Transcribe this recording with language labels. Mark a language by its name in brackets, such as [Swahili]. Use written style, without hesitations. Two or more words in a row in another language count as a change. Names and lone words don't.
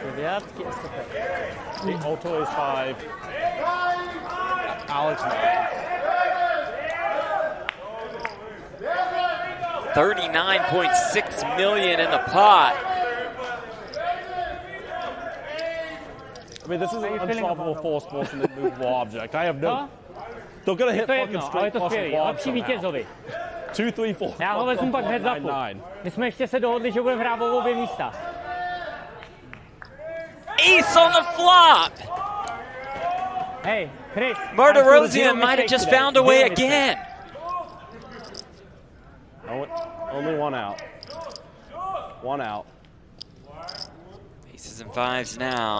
[English] The Alto is 5. Alex 9. 39.6 million in the pot. I mean, this is an unstoppable force force and immovable object. I have no... They're going to hit fucking straight plus and blob somehow. 2, 3, 4. [Czech] Já ho vezmu pak [English] heads upu. [Czech] 9. My jsme ještě se dohodli, že budeme hrát o obě místa. [English] Ace on the flop. Hey, Chris. Martirosyan might have just found a way again. Only one out. One out. Aces and 5s now.